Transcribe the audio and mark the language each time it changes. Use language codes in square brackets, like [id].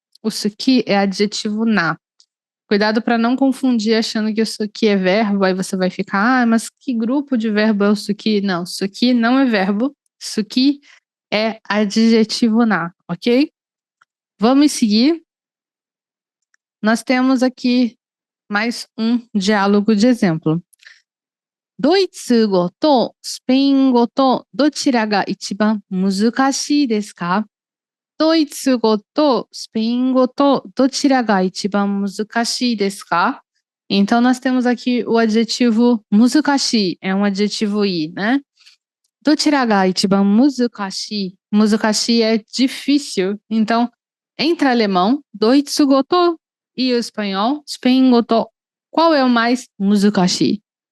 [pt] O suki é adjetivo na. Cuidado para não confundir achando que o suki é verbo, aí você vai ficar, mas que grupo de verbo é o suki? Não, suki não é verbo, suki é adjetivo na, ok? Vamos seguir. Nós temos aqui mais um diálogo de exemplo. [ja] ドイツ語とスペイン語とどちらが一番難しいですか? ドイツ語とスペイン語とどちらが一番難しいですか? [pt] Então, nós temos aqui o adjetivo muzukashi, é um adjetivo i, né? [ja] Dochira ga ichiban muzukashi. [pt] Muzukashi é difícil. Então, entre alemão, [ja] doitsugo to [pt] E o espanhol? Espanhol. Qual é o mais muzukashi?